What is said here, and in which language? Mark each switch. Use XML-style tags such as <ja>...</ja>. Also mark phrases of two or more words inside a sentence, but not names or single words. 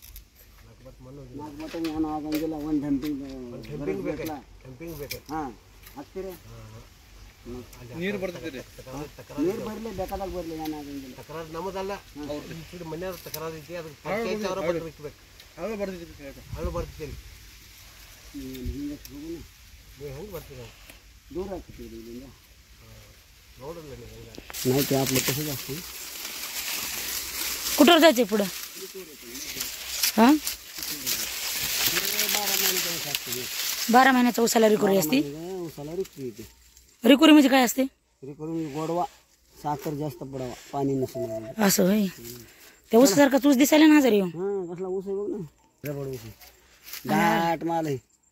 <kn>ನಾನು ಆಗಂಗಿಲ್ಲ ಒಂದು ಡಂಪಿಂಗ್ ಬೇಕು ಹಾಂ ಹಾಕ್ತೀರಿ ನೀರು ಬರ್ತೈತಿ ನೀರು ಬರಲಿ ಬೇಕಾದಾಗ ಬರಲಿ ನಾನು ಆಗಂಗಿಲ್ಲ ತಕರಾರು ನಮ್ಮದಲ್ಲ ಅವ್ರ ಮನೆಯವ್ರ ತಕರಾರು ಐತಿ ಅದಕ್ಕೆ ಅವರ ಬರಬೇಕು ಅದು ಬರ್ತೀರಿ ಹಿಂಗೆ ಹೋಗೋಣ ನೀವು ಹೆಂಗೆ ಬರ್ತೀರಿ दूर ಆಗ್ತೀರಿ ಇಲ್ಲಿಂದ ನೋಡಲ್ಲ ನೀವು</kn> <mr>नाही ते आपलं कसं जास्त कुठं जायचं पुढं हां 12 महिन्याचा उसाला रिकुरी असते उसाला रिकुरी म्हणजे काय असते रिकुरी गोडवा साखर जास्त पडावा पाणी नसेल असं होय त्या ऊसासारखा ऊस दिसायला ना जरी हां कसला ऊस आहे बघ ना रबड ऊस दाट माल आहे</mr>